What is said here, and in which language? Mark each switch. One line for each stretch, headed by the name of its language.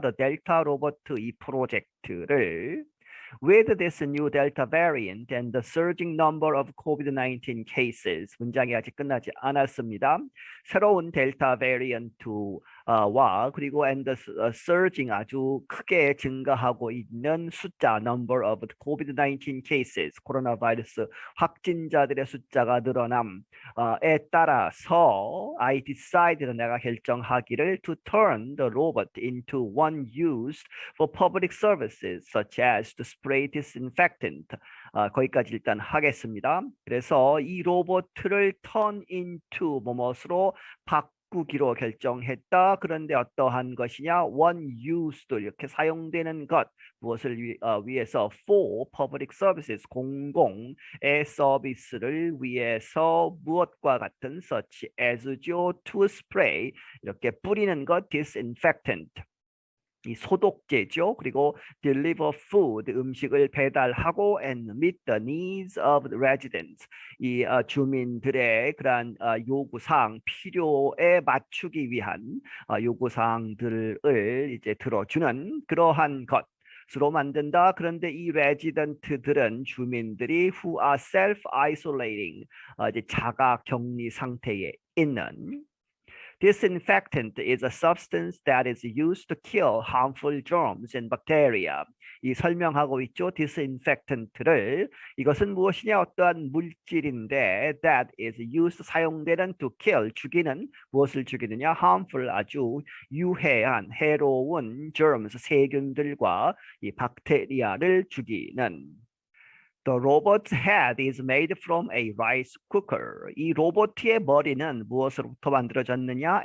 English: The Delta Robot
Korean: 이 프로젝트를.
English: With this new Delta variant and the surging number of COVID-19 cases,
Korean: 문장이 아직 끝나지 않았습니다. 새로운 델타 베리언트와 그리고
English: and the surging
Korean: 아주 크게 증가하고 있는 숫자
English: number of COVID-19 cases,
Korean: 코로나 바이러스 확진자들의 숫자가 늘어남에 따라서 I decided 내가 결정하기를
English: to turn the robot into one used for public services such as to spray disinfectant.
Korean: 거기까지 일단 하겠습니다. 그래서 이 로봇을
English: turn into
Korean: 뭐뭇으로 바꾸기로 결정했다. 그런데 어떠한 것이냐?
English: one used
Korean: 이렇게 사용되는 것. 무엇을 위해서?
English: for public services
Korean: 공공의 서비스를 위해서 무엇과 같은 such as죠.
English: to spray
Korean: 이렇게 뿌리는 것 disinfectant. 이 소독제죠. 그리고
English: deliver food
Korean: 음식을 배달하고
English: and meet the needs of the residents
Korean: 이 주민들의 그러한 요구사항 필요에 맞추기 위한 요구사항들을 이제 들어주는 그러한 것. 으로 만든다. 그런데 이 레지던트들은 주민들이
English: who are self-isolating
Korean: 이제 자가격리 상태에 있는
English: Disinfectant is a substance that is used to kill harmful germs and bacteria.
Korean: 이 설명하고 있죠. disinfectant를 이것은 무엇이냐 어떠한 물질인데
English: that is used
Korean: 사용되는
English: to kill
Korean: 죽이는 무엇을 죽이느냐 harmful 아주 유해한 해로운 germs 세균들과 이 박테리아를 죽이는
English: The robot's head is made from a rice cooker.
Korean: 이 로봇의 머리는 무엇으로부터 만들어졌느냐?